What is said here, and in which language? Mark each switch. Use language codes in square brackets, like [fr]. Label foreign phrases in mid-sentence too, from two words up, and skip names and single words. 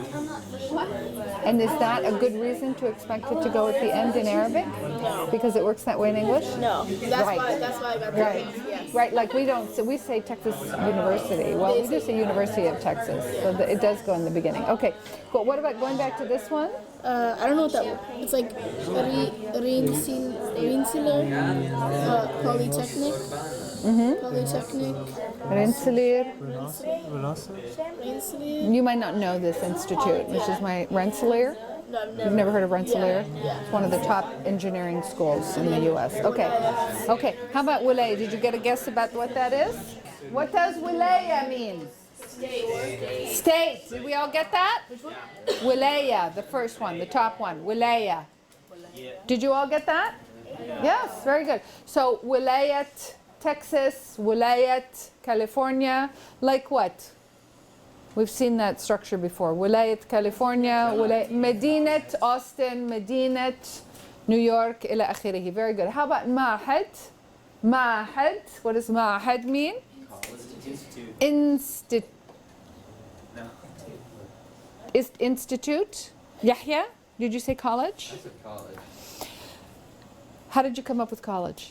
[en] And is that a good reason to expect it to go at the end in Arabic? No. Because it works that way in English? No. That's why I got the Right. Yes. Right, like we say Texas University. Well, we just say University of Texas, so it does go in the beginning. Okay, but what about going back to this one? I don't know what that was. It's like Rensselaer Polytechnic. Polytechnic. Rensselaer. Rensselaer. You might not know this institute, which is my Rensselaer. No, I've You've never heard of Rensselaer? Yeah. It's one of the top engineering schools in the U.S. Okay. Okay. How about wilaya? Did you get a guess about what that is? What does wilaya mean? State. Did we all get that? Wilaya, the first one, the top one. Wilaya. Did you all get that? Yes, very good. So wilayat Texas, wilayat California, like what? We've seen that structure before. Wilayat California, Medinat Austin, Medinat New York, [ar] إلى آخره. [en] Very good. How about Mahad? Mahad. What does Mahad mean? Institute. Yahya, did you say college? I said college. How did you come up with college?